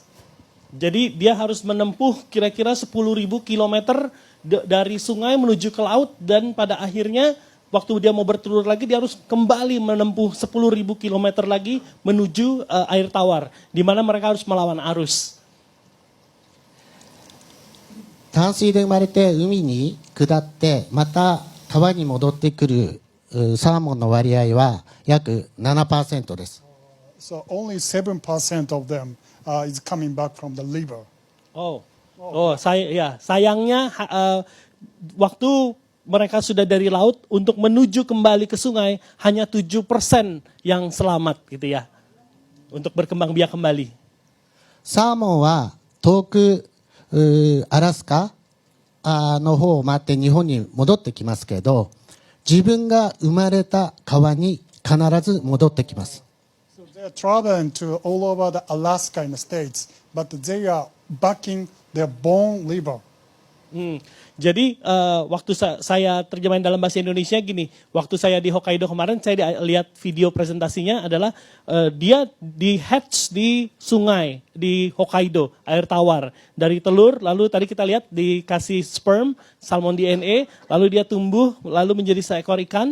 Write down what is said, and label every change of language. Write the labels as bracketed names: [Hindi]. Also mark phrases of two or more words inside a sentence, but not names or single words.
[Indonesian] Jadi dia harus menempuh kira-kira 10.000 kilometer dari sungai menuju ke laut dan pada akhirnya waktu dia mau bertelur lagi dia harus kembali menempuh 10.000 kilometer lagi menuju air tawar di mana mereka harus melawan arus. [Japanese] 淡水で生まれて海に下ってまた川に戻ってくるサーモンの割合は約 7% です。 [English] So only 7% of them is coming back from the liver. [Indonesian] Sayangnya waktu mereka sudah dari laut untuk menuju kembali ke sungai hanya 7% yang selamat gitu ya untuk berkembang biak kembali. [Japanese] サーモンは遠くアラスカの方を回って日本に戻ってきますけど、自分が生まれた川に必ず戻ってきます。 [English] So they are traveling to all over the Alaska in the States, but they are back in their born river. [Indonesian] Jadi waktu saya terjemahin dalam bahasa Indonesia gini, waktu saya di Hokkaido kemarin saya lihat video presentasinya adalah dia di hatch di sungai di Hokkaido, air tawar. Dari telur, lalu tadi kita lihat dikasih sperm, salmon DNA, lalu dia tumbuh, lalu menjadi seekor ikan.